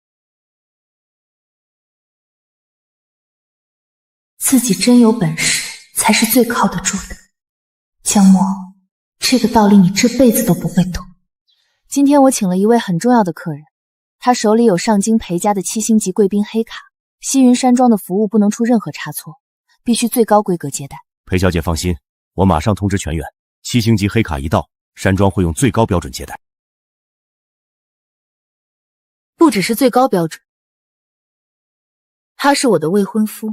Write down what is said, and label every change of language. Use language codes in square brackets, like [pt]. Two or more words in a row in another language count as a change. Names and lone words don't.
[zh] 自己真有本事， 才是最靠得住的。江墨，這個道理你這輩子都不會懂。今天我請了一位很重要的客人，他手裡有上京裴家的7星级貴賓黑卡，西雲山莊的服務不能出任何差錯，必須最高規格接待。裴小姐放心，我馬上通知全員，7星級黑卡一到，山莊會用最高標準接待。不只是最高標準，他是我的未婚夫。